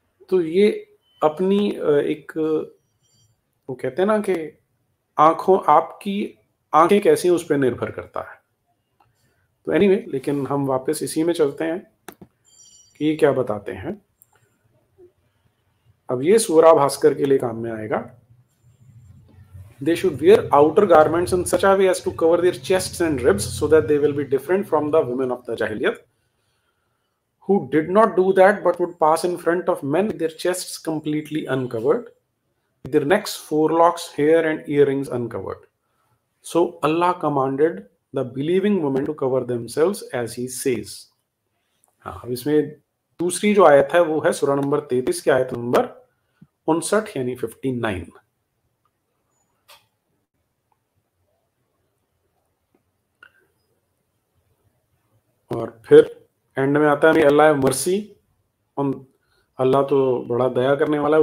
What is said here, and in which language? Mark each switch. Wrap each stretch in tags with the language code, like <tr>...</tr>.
<hi>तो ये अपनी एक, वो कहते हैं ना कि आपकी आंखें कैसी हैं उस पर निर्भर करता है। तो एनीवे, लेकिन हम वापस इसी में चलते हैं कि ये क्या बताते हैं। अब ये सूरा भास्कर के लिए काम में आएगा।</hi> <en>They should wear outer garments in such a way as to cover their chests and ribs so that they will be different from the women of the Jahiliyyah, who did not do that but would pass in front of men with their chests completely uncovered, with their necks, forelocks, hair and earrings uncovered. So Allah commanded the believing women to cover themselves as he says।</en> <hi>हाँ, अब इसमें दूसरी जो आयत है वो है सूरा नंबर 33 की आयत नंबर 59 यानी 59। और फिर एंड में आता है अल्लाह मर्सी, अल्लाह तो बड़ा दया करने वाला है।</hi>